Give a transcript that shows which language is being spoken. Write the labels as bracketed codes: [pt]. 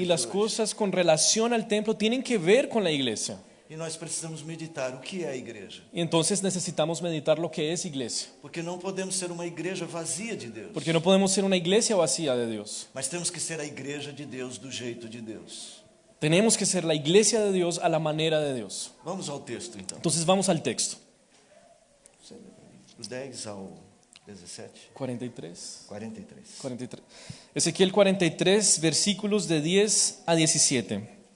[es] Y las [pt] de hoje. [es] cosas con relación al templo tienen que ver con la iglesia. [pt] E nós precisamos meditar o que é a igreja. [es] Y entonces necesitamos meditar lo que es iglesia. [pt] Porque não podemos ser uma igreja vazia de Deus. [es] Porque no podemos ser una iglesia vacía de Dios. [pt] Mas temos que ser a igreja de Deus do jeito de Deus. [es] Tenemos que ser la iglesia de Dios a la manera de Dios. [pt] Vamos ao texto então. [es] Entonces vamos al texto. [pt] Do 10 ao 17. [es] 43. 43. 43. Ezequiel 43, versículos de 10 a 17.